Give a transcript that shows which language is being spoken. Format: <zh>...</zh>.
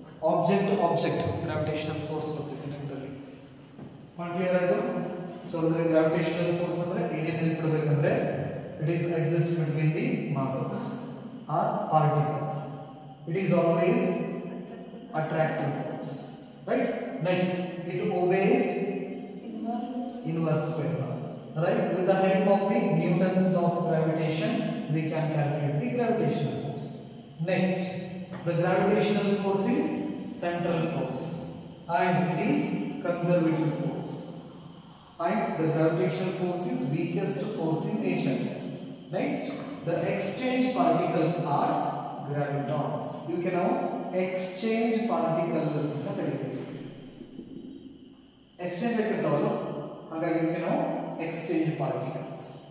<kn>Object gravitational force ಗೊತ್ತೈತಿ ನಿಮ್ಮಲ್ಲಿ. Clear ಆಯ್ತು? ಸೊ ಅಂದ್ರೆ ಗ್ರಾವಿಟೇಷನಲ್ ಫೋರ್ಸ್ ಅಂದ್ರೆ ಏನೇನು ನೆನಪಿಡಬೇಕಂದ್ರೆ</kn> <en>It is exist between the masses or particles. It is always attractive force, right? Next, it obeys inverse law, right? With the help of the Newton's law of gravitation, we can calculate the gravitational force. Next, the gravitational force is central force and it is conservative force. And the gravitational force is weakest force in nature. Next, the exchange particles are gravitons. You can now exchange particles</en> <kn>ಅಂತ ಕರೀತೀವಿ. Exchange ಆಗಿರ್ತಾವಲ್ಲ, ಹಾಗಾಗಿ ಇದಕ್ಕೆ ನಾವು exchange particles.</kn>